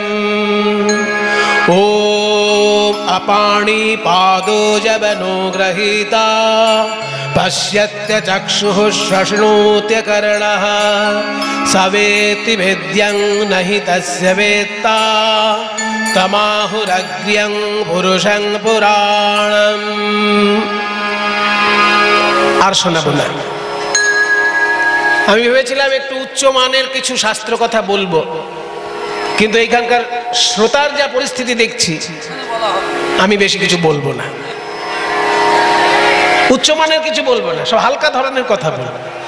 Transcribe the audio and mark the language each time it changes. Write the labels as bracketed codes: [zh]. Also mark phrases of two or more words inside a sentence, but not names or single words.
[sa] ॐ अपाणिपादो जबनो गृहीता पश्यत्य चक्षुः श्वश्नोत्य कर्णः स वेत्ति वेद्यं न हि तस्य वेत्ता तमाहुरग्र्यं पुरुषं पुराणम्। [bn] আর শোনাবো না। আমি ভেবেছিলাম একটু উচ্চ মানের কিছু শাস্ত্র কথা বলবো, কিন্তু এইখানকার শ্রোতার যা পরিস্থিতি দেখছি আমি বেশি কিছু বলবো না, উচ্চ মানের কিছু বলবো না, সব হালকা ধরনের কথা বলবো।